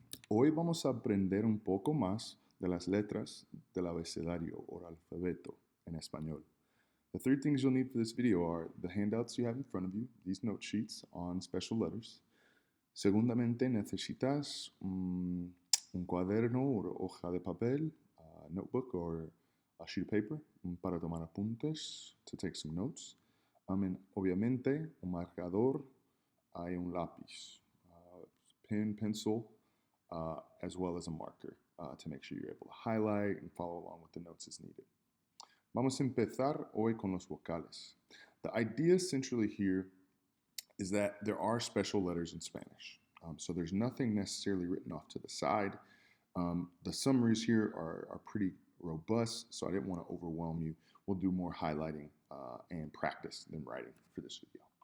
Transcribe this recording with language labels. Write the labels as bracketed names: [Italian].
[Spanish] Hoy vamos a aprender un poco más de las letras del abecedario o alfabeto en español. [English] The three things you'll need for this video are the handouts you have in front of you, these note sheets on special letters. [Spanish] Segundamente, necesitas un cuaderno o hoja de papel, [English] a notebook or a sheet of paper [Spanish] para tomar apuntes, [English] to take some notes. [Spanish] Obviamente, un marcador y un lápiz, [English] pen, pencil, as well as a marker to make sure you're able to highlight and follow along with the notes as needed. [Spanish] Vamos a empezar hoy con los vocales. [English] The idea centrally here is that there are special letters in Spanish. So there's nothing necessarily written off to the side. The summaries here are pretty robust, so I didn't want to overwhelm you. We'll do more highlighting and practice than writing for this video.